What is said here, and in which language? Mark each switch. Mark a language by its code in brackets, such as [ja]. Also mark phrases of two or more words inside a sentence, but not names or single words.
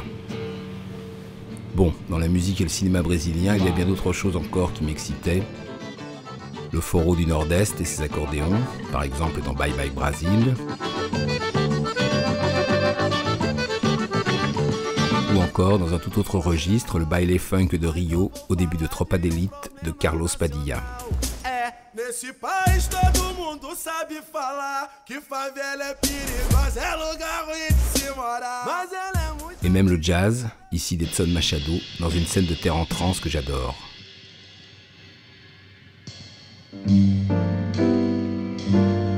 [fr] Bon, dans la musique et le cinéma brésilien, il y a bien d'autres choses encore qui m'excitaient. Le Foro du Nord-Est et ses accordéons, par exemple dans Bye Bye Brasil. Ou encore, dans un tout autre registre, le baile funk de Rio, au début de Tropa d'élite de Carlos Padilla. [pt] Nesse país todo mundo sabe falar que favela é perigosa, é lugar ruim de se morar. Mas ela é muito... [fr] Et même le jazz, ici d'Edson Machado, dans une scène de terre en transe que j'adore.